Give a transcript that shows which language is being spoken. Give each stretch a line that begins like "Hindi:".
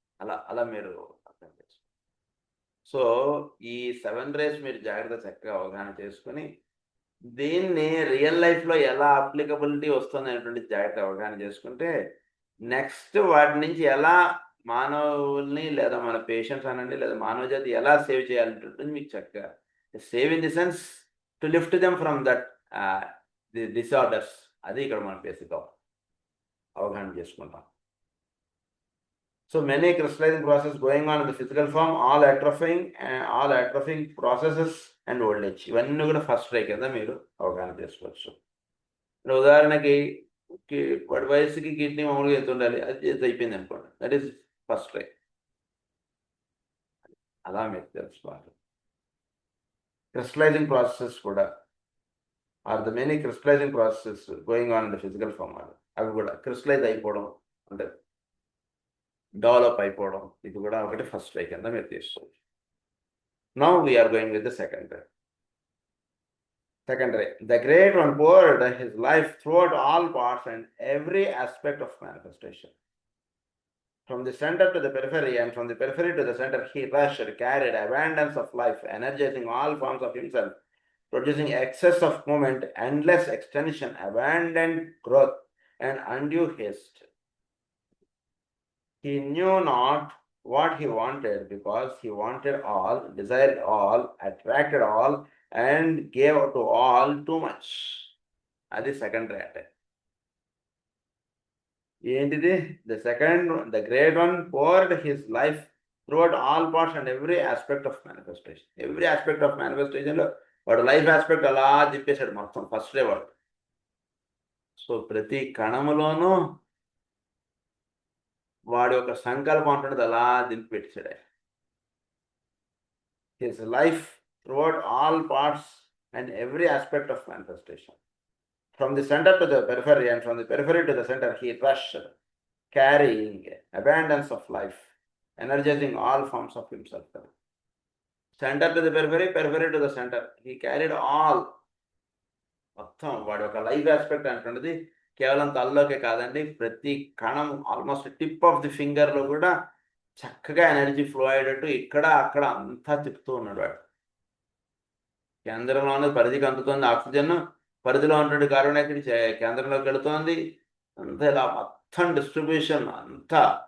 Telugu: అలా మీరు అర్థం చేసుకోండి. సో ఈ 7 rays మీరు జాగ్రత్త చక్కగా అవగాహన చేసుకుని దీన్ని రియల్ లైఫ్లో ఎలా అప్లికబిలిటీ వస్తుంది అనేటువంటి జాగ్రత్త అవగాహన చేసుకుంటే నెక్స్ట్ వాటి నుంచి ఎలా మానవుల్ని లేదా మన పేషెంట్స్ అనండి లేదా మానవ జాతి ఎలా సేవ్ చేయాలంటే మీకు చక్కగా
English: Save in the sense to lift them from that disorders.
Telugu: అది ఇక్కడ మనం బేసిక్గా అవగాహన చేసుకుంటాం.
English: So many crystallizing processes going on in the physical form, all atrophying processes and old age.
Telugu: ఇవన్నీ కూడా ఫస్ట్ రే కింద మీరు అవగాహన చేసుకోవచ్చు. ఉదాహరణకి వాడి వయసుకి కిడ్నీ మామూలుగా ఎంత ఉండాలి, అది అయిపోయింది అనుకోండి,
English: That is first ray.
Telugu: అలా మీకు తెలుసుకోవాలి.
English: Crystallising processes కూడా are the many crystallising processes going on in the physical form.
Telugu: అవి కూడా క్రిస్టలైజ్ అయిపోవడం అంటే డెవలప్ అయిపోవడం, ఇది కూడా ఒకటి ఫస్ట్ రే కింద మీరు తీసుకోవచ్చు.
English: Now we're going with the second ray. Second ray, the great one poured his life throughout all parts and every aspect of manifestation. From the center to the periphery and from the periphery to the center, he rushed, carried abundance of life, energizing all forms of himself, producing excess of movement, endless extension, abundant growth, and undue haste. He knew not what he wanted because he wanted all, desired all, attracted all, and gave to all too much.
Telugu: అది second రే అంటే ఏంటిది?
English: The great one poured his life throughout all parts and every aspect of manifestation. Every aspect of
Telugu: మేనిఫెస్టేషన్లో వాడు life aspect అలా తిప్పేశాడు మొత్తం first day వాడు. So ప్రతి కణములోనూ వాడి యొక్క సంకల్పం అంటున్నది అలా దింపి పెట్టాడు ఆయన.
English: His life throughout all parts and every aspect of manifestation. From the center to the periphery and from the periphery to the center, he rushed, carrying abundance of life, energizing all forms of himself. Center to the periphery, periphery to the center. He carried all.
Telugu: మొత్తం వాడి ఒక life aspect అంటున్నది కేవలం తలలోకే కాదండి, ప్రతి కణం almost tip of the ఫింగర్లో కూడా చక్కగా ఎనర్జీ ఫ్లో అయ్యేటట్టు ఇక్కడ అక్కడ అంతా తిప్పుతూ ఉన్నాడు వాడు. కేంద్రంలో ఉన్నది పరిధికి అందుతుంది ఆక్సిజన్, పరిధిలో ఉన్నటువంటి కార్బన్ డైఆక్సైడ్ కేంద్రంలోకి వెళుతోంది, అంతా ఇలా మొత్తం డిస్ట్రిబ్యూషన్ అంతా.